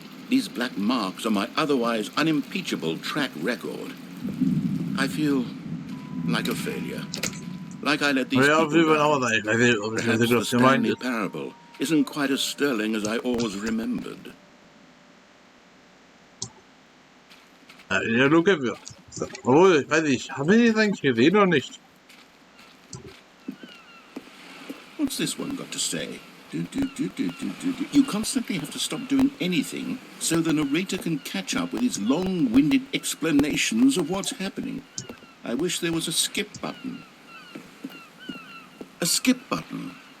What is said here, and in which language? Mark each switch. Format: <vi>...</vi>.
<en>These black marks on my otherwise unimpeachable track record. I feel like a failure. Like I let these people down. Perhaps the Stanley Parable isn't quite as sterling as I always remembered.</en> <de>Ja, look at wir. Obwohl, weiß ich, haben wir das eigentlich gesehen oder nicht?</de> <en>What's this one got to say? You constantly have to stop doing anything so the narrator can catch up with his long-winded explanations of what's happening. I wish there was a skip button. A skip button?</en>